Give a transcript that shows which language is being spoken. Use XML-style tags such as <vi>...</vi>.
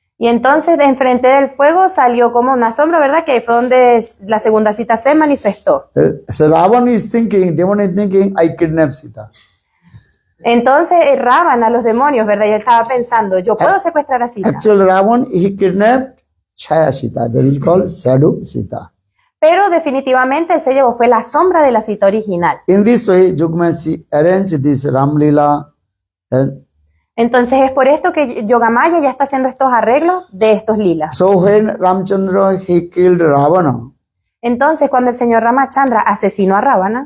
<es>Y entonces de enfrente del fuego salió como una sombra, ¿verdad? Que ahí fue donde la segunda Sita se manifestó.</es> <en>So Ravan is thinking, demon is thinking, I kidnap Sita.</en> <es>Entonces Ravana, los demonios, ¿verdad? Y él estaba pensando, yo puedo secuestrar a Sita.</es> <en>Actual Ravan, he kidnapped Chaya Sita, that is called shadow Sita.</en> <es>Pero definitivamente él se llevó, fue la sombra de la Sita original.</es> <en>In this way, Jugmasi arranged this Ramlila.</en> <es>Entonces es por esto que Yogamaya ya está haciendo estos arreglos de estos lilas.</es> <en>So when Ramchandra, he killed Ravana,</en> <es>Entonces cuando el señor Ramachandra asesinó a Ravana,</es>